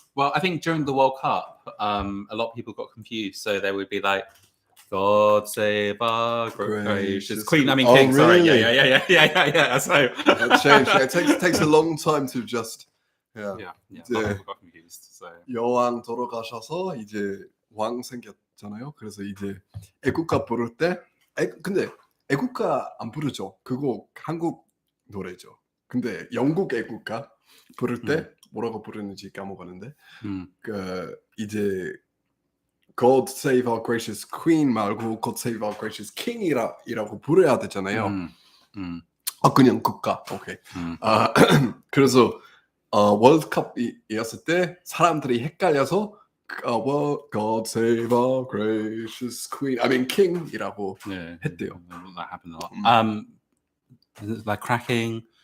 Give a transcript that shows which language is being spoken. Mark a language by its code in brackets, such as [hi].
[en] Well, I think during the World Cup, a lot of people got confused, so they would be like, "God save our gracious Queen." I mean, King. Really? Sorry, yeah. So that changed. It takes a long time to just. Yeah. A lot of people got confused. So. [ko] 여왕 돌아가셔서 이제 왕 생겼잖아요. 그래서 이제 애국가 부를 때, 근데 애국가 안 부르죠. 그거 한국 노래죠. 근데 영국 애국가 부를 때 뭐라고 부르는지 까먹었는데, 이제 God Save Our Gracious Queen 말고 God Save Our Gracious King이라고 부르야 되잖아요. 그냥 국가. 오케이. 그래서 월드컵이었을 때 사람들이 헷갈려서 God Save Our Gracious Queen, [en] I mean King [ko] 이라고 했대요. [en] That happened a lot. Like cracking.